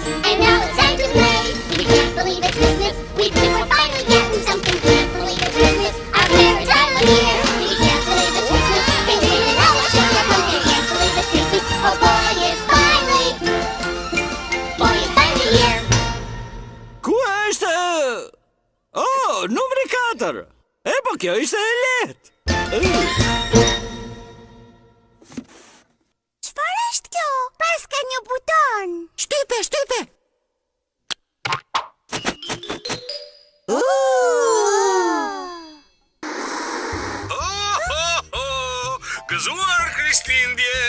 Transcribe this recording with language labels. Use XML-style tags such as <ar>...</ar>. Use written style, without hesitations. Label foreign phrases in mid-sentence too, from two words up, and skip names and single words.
<en>And now it's time to play. We can't believe it's Christmas. We think we're finally getting something. Can't believe it's Christmas. Our favorite time of year. We can't believe it's Christmas. Been dreaming of a sugar plum. Can't believe it's Christmas. Oh boy, it's finally. Boy, it's finally here.</en> <sq>Ku është? Numri 4. Po kjo ishte e lehtë. Çfarë është kjo? Pas ka një buton. Shtype, shtype. Gëzuar Krishtlindjen.</sq>